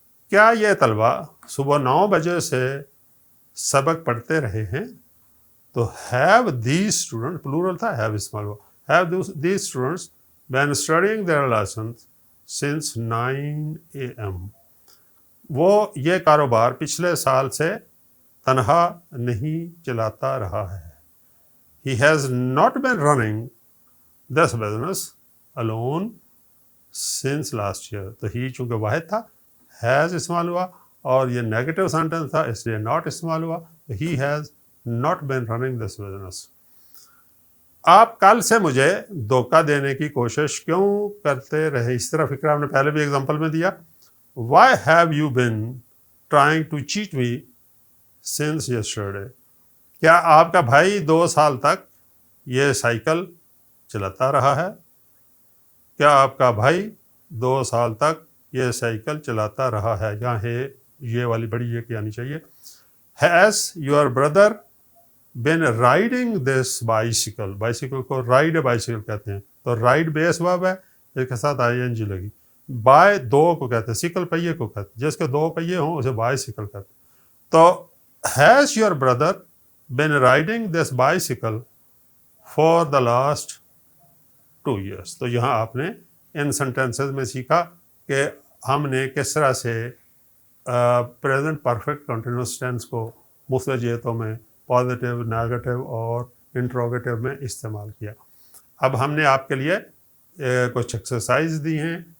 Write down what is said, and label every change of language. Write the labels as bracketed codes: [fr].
[ur] کیا یہ طلبہ صبح 9 بجے سے سبق پڑھتے رہے ہیں؟ تو [en] have these student [ur] پلورل تھا, ہیو استعمال ہوا. [en] Have these students been studying their lessons since 9 AM. [ur] وہ یہ کاروبار پچھلے سال سے تنہا نہیں چلاتا رہا ہے. [en] He has not been running this business alone since last year. [ur] تو ہی چونکہ واحد تھا has استعمال ہوا, اور یہ [en] negative sentence [ur] تھا اس لیے not استعمال ہوا. [en] He has not been running this business. [ur] آپ کل سے مجھے دھوکہ دینے کی کوشش کیوں کرتے رہے؟ اس طرح فکر آپ نے پہلے بھی ایگزامپل میں دیا. [en] Why have you been trying to cheat me since yesterday? [ur] کیا آپ کا بھائی 2 سال تک یہ سائیکل چلاتا رہا ہے؟ کیا آپ کا بھائی 2 سال تک یہ سائیکل چلاتا رہا ہے؟ یہاں ہے یہ والی بڑی یہ کی آنی چاہیے. [en] Has your brother been riding this bicycle? [ur] Bicycle کو رائڈ بائیسیکل کہتے ہیں. تو رائڈ بیس ورب ہے, اس کے ساتھ ING لگی. بائے 2 کو کہتے ہیں, سیکل پہیے کو کہتے ہیں, جس کے 2 پہیے ہوں اسے بائیسیکل کہتے ہیں. تو [en] has your brother been riding this bicycle for the last 2 years. [ur] تو یہاں آپ نے ان سینٹینسز میں سیکھا کہ ہم نے کس طرح سے پریزنٹ پرفیکٹ کنٹینیوس ٹینس کو مختلف جہتوں میں پازیٹیو, نیگیٹو اور انٹروگیٹو میں استعمال کیا. اب ہم نے آپ کے لیے کچھ ایکسرسائز دی ہیں.